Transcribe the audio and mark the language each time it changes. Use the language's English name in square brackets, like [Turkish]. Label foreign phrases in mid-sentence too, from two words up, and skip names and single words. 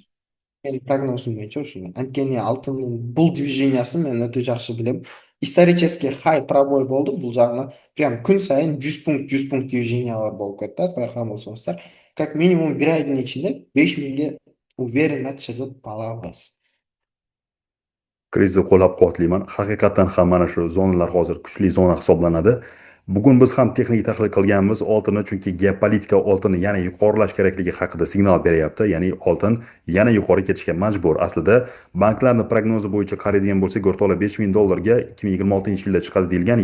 [Kyrgyz] Менин прогнозум боюнча ушул. Анткени алтындын бул движениясын мен өтө жакшы билем. [Russian] Исторический хай пробой [Kyrgyz] болду. Бул жагына прям күн сайын 100 пункт движениялар болуп кетти. Байкаган болсоңуздар, [Russian] как минимум [Kyrgyz] 1 айдын ичинде 5000ге уверенно чыгып алабыз. [Uzbek] Krizni qo'llab-quvvatlayman. Haqiqatan ham mana shu zonalar hozir kuchli zona hisoblanadi. Bugun biz ham texnik tahlil qilganmiz oltinni, chunki geopolitika oltinni yana yuqorilash kerakligi haqida signal beryapti. Ya'ni oltin yana yuqori ketishga majbur. Aslida banklarning prognozi bo'yicha qaraydigan bo'lsak, o'rtoqlar $5000 ga 2026-yilda chiqadi deyilgan.